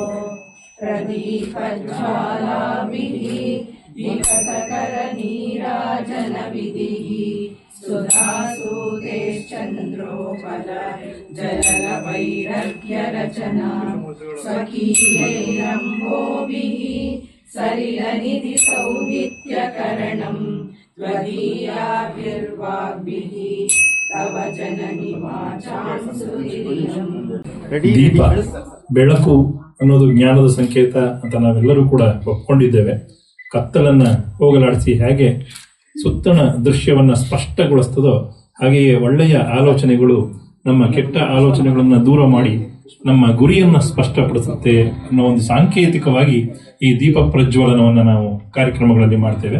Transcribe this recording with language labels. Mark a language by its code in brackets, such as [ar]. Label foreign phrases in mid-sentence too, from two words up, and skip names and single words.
[sa] प्रदीपज्वालाभिः विकसकरनीराजनविधिः सुधासूतेश्चन्द्रोपल जलवैरभ्यरचना स्वकीयैरम्भोभिः सलिलनिधिसौविध्यकरणम् त्वदीयाभिर्वाग्भिः तव जननि वाचां सुधिरियम्. [kn] ದೀಪ, ಬೆಳಕು ಅನ್ನೋದು ಜ್ಞಾನದ ಸಂಕೇತ ಅಂತ ನಾವೆಲ್ಲರೂ ಕೂಡ ಒಪ್ಕೊಂಡಿದ್ದೇವೆ. ಕತ್ತಲನ್ನ ಹೋಗಲಾಡಿಸಿ ಹೇಗೆ ಸುತ್ತಣ ದೃಶ್ಯವನ್ನ ಸ್ಪಷ್ಟಗೊಳಿಸ್ತದೋ ಹಾಗೆಯೇ ಒಳ್ಳೆಯ ಆಲೋಚನೆಗಳು ನಮ್ಮ ಕೆಟ್ಟ ಆಲೋಚನೆಗಳನ್ನ ದೂರ ಮಾಡಿ ನಮ್ಮ ಗುರಿಯನ್ನ ಸ್ಪಷ್ಟಪಡಿಸುತ್ತೆ ಅನ್ನೋ ಒಂದು ಸಾಂಕೇತಿಕವಾಗಿ ಈ ದೀಪ ಪ್ರಜ್ವಲನವನ್ನ ನಾವು ಕಾರ್ಯಕ್ರಮಗಳಲ್ಲಿ ಮಾಡ್ತೇವೆ.